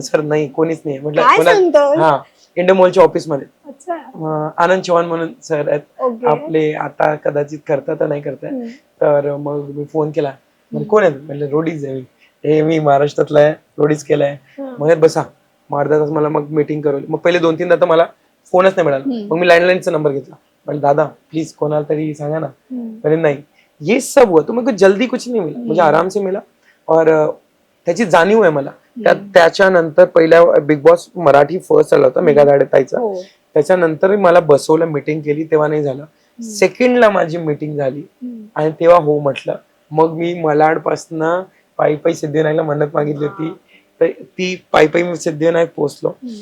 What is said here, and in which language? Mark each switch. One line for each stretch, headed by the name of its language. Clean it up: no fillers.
Marathi: Sir नाही कोणीच नाही म्हटलं. हा इंडमॉलच्या ऑफिस मध्ये आनंद चव्हाण म्हणून सर आहेत आपले, आता कदाचित करतात नाही करताय. तर मग मी फोन केला, कोण आहे म्हटलं रोडीज आहे. हे मी महाराष्ट्रातला आहे, रोडीज केलाय. मग बसा, अर्धा तास मला मग मीटिंग करवली. मग पहिले 2-3दा तर मला फोनच नाही मिळाला. मग मी लँडलाईनचा नंबर घेतला, म्हणजे दादा प्लीज कोणाला तरी सांगा ना.
Hindi: अरे नाही ये सब हुआ तो मेरे को जल्दी कुछ नहीं मिला, मुझे आराम से मिला.
Marathi: और त्याची जाणीव आहे मला. त्याच्यानंतर पहिल्या बिग बॉस मराठी फर्स्ट आला होता मेघा धाडेताईचा, त्याच्यानंतर मला बसवलं, मीटिंग केली, तेव्हा नाही झालं. सेकंडला माझी मीटिंग झाली आणि तेव्हा हो म्हटलं. मग मी मलाड पासनं पायी सिद्धिविनायकला मन्नत मागितली होती, तर ती पायी मी सिद्धिविनायक पोहोचलो.